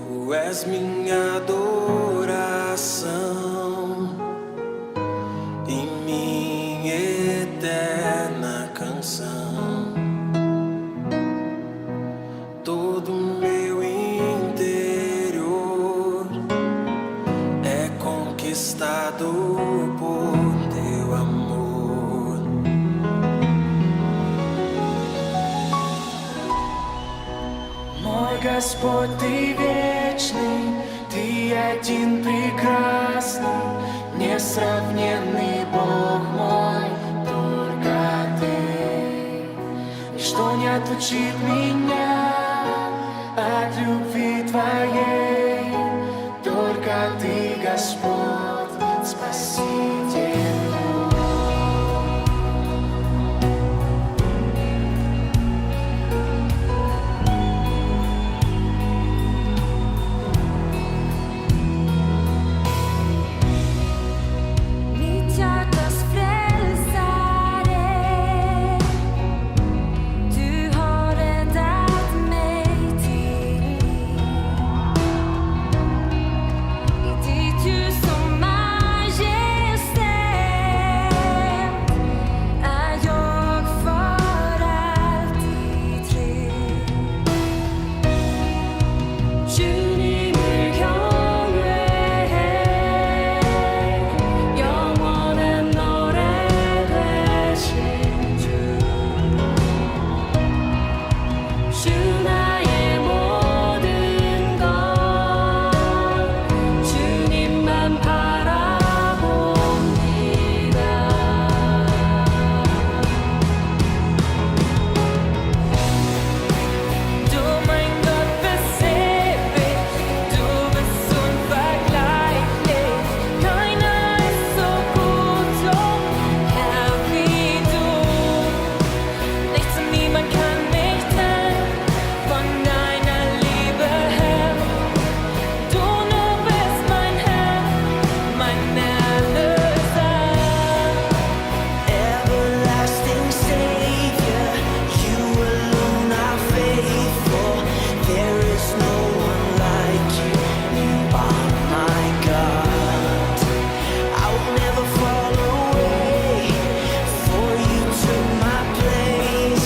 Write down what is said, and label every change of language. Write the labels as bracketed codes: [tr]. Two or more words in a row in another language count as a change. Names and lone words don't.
[pt] és minha adoração e minha eterna canção. Todo meu interior é conquistado por teu amor. [ru] Мой Господь, Ты вечный, Ты один прекрасный, несравненный Бог мой, только Ты. Ничто не отлучит меня от любви Твоей, только Ты, Господь, Спаситель. [sv] Mitt hjärtas frälsare, du har räddat mig till liv. I ditt ljus och majestät är jag för alltid trygg. [ko] 주님을 경외해 영원한 노래 되신 주 나의 모든 것 주님만 바라봅니다. [de] Du mein Gott bist ewig, du bist unvergleichlich. Keiner ist so gut und Herr wie du. Nichts und niemand kann mich trennen von deiner Liebe, Herr. Du nur bist mein Herr, mein Erlöser. [en] Everlasting Savior, you alone are faithful. There is no one like you. You are my God. I will never fall away, for you took my place.